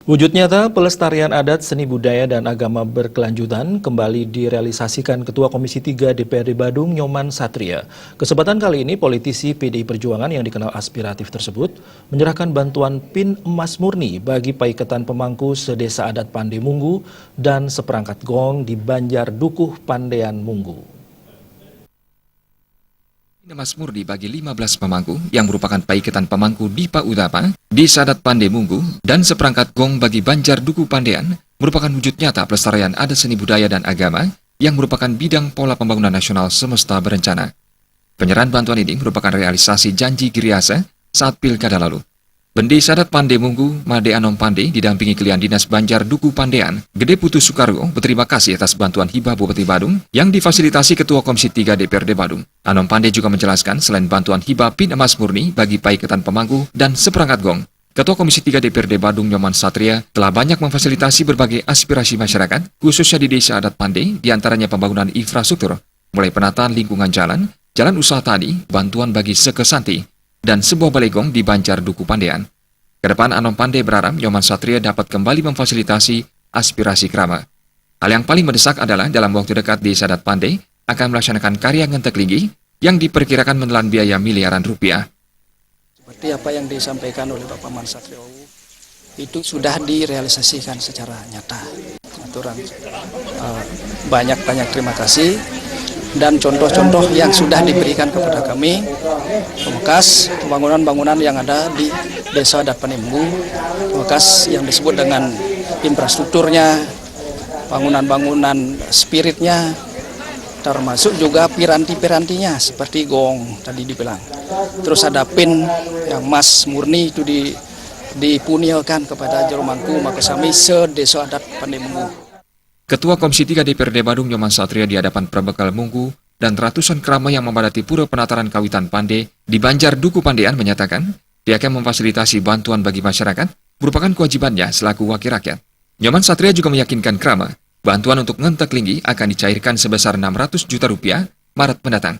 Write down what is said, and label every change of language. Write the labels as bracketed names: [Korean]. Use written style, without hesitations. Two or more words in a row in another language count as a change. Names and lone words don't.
[Indonesian] Wujud nyata pelestarian adat, seni budaya, dan agama berkelanjutan kembali direalisasikan Ketua Komisi 3 DPRD Badung, Nyoman Satria. Kesempatan kali ini, politisi PDI Perjuangan yang dikenal aspiratif tersebut menyerahkan bantuan PIN emas murni bagi paiketan pemangku sedesa adat Pande Munggu dan seperangkat gong di Banjar Dukuh Pandean Munggu. Emas murni bagi 15 pemangku yang merupakan paiketan pemangku Dipa Utama, Desa Adat Pande Munggu, dan seperangkat gong bagi Banjar Dukuh Pandean merupakan wujud nyata pelestarian adat seni budaya dan agama yang merupakan bidang pola pembangunan nasional semesta berencana. Penyerahan bantuan ini merupakan realisasi janji Giriasa saat pilkada lalu. Bendesa Adat Pande Munggu, Made Anom Pande, didampingi Kelian Dinas Banjar Dukuh Pandean, Gede Putu Soekarwo, berterima kasih atas bantuan hibah Bupati Badung yang difasilitasi Ketua Komisi 3 DPRD Badung. Anom Pande juga menjelaskan selain bantuan hibah PIN emas murni bagi paiketan pemangku dan seperangkat gong, Ketua Komisi 3 DPRD Badung Nyoman Satria telah banyak memfasilitasi berbagai aspirasi masyarakat, khususnya di Desa Adat Pande, diantaranya pembangunan infrastruktur, mulai penataan lingkungan jalan, jalan usaha tani, bantuan bagi sekesanti, dan sebuah balai gong di Banjar Dukuh Pandean. Kedepan Anom Pande berharap Nyoman Satria dapat kembali memfasilitasi aspirasi Krama. Hal yang paling mendesak adalah dalam waktu dekat Desa Adat Pande akan melaksanakan karya ngentek linggi yang diperkirakan menelan biaya miliaran rupiah. Seperti apa yang disampaikan oleh Bapak Man Satrio, itu sudah direalisasikan secara nyata. Aturan banyak-banyak terima kasih. Dan contoh-contoh yang sudah diberikan kepada kami, bekas pembangunan-bangunan yang ada di Desa Adat Pande Munggu, bekas yang disebut dengan infrastrukturnya, bangunan-bangunan spiritnya, termasuk juga piranti-pirantinya seperti gong tadi dibilang. Terus ada PIN yang emas murni itu dipunilkan kepada Jeromangku Makasami se-Desa Adat Pande Munggu. Ketua Komisi 3 DPRD Badung Nyoman Satria di hadapan Perbekal Munggu dan ratusan krama yang memadati Pura Penataran Kawitan Pande di Banjar Dukuh Pandean menyatakan pihaknya memfasilitasi bantuan bagi masyarakat merupakan kewajibannya selaku wakil rakyat. Nyoman Satria juga meyakinkan krama bantuan untuk ngentek linggi akan dicairkan sebesar 600 juta rupiah Maret mendatang.